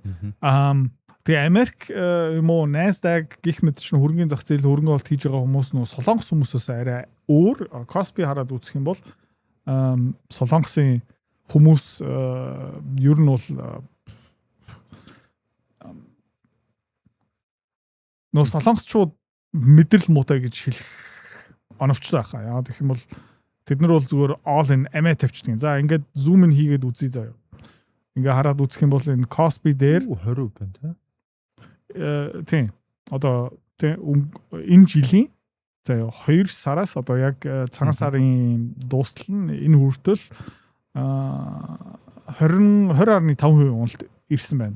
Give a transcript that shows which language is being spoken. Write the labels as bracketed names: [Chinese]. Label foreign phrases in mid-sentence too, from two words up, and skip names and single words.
[Mongolian] Тэгээ Америк юм уу Nasdaq гих мэт чинь хөрөнгөний зах зээл хөрөнгө олт хийж байгаа хүмүүс нөө Солонгос хүмүүсээс арай өөр Коспи хараад үзэх юм бол Солонгосын хүмүүс ер нь бол нөө солонгосчууд мэдрэл муутай гэж хэлэх оновчтой байхаа. Яагаад гэх юм бол тэд нар бол зүгээр [English] all in [Mongolian] MA тавьчихдаг. За ингээд [English] zoom in [Mongolian] хийгээд үзье заяа. Ингээ хараад үзэх юм бол энэ Cosby дээр 20% байна тийм. Одоо тийм энэ жилийн за 2 сараас одоо яг цагаан сарын дуустал нь энэ хүртэл 20.5% уналт ирсэн байна.